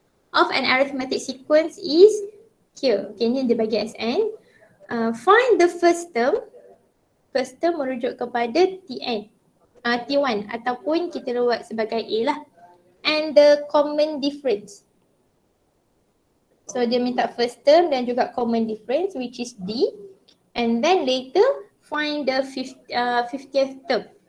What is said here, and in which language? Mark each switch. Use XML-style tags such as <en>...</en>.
<en>Of an arithmetic sequence is here.</en> <ms>Okay, ni dia bagi Sn.</ms> <en>Find the first term</en> <ms>merujuk kepada</ms> <en>Tn.</en> <ms>T1 ataupun kita buat sebagai A lah.</ms> <en>And the common difference. So</en> <ms>dia minta</ms> <en>first term</en> <ms>dan juga</ms> <en>common difference which is D. And then later find the 50th term.</en>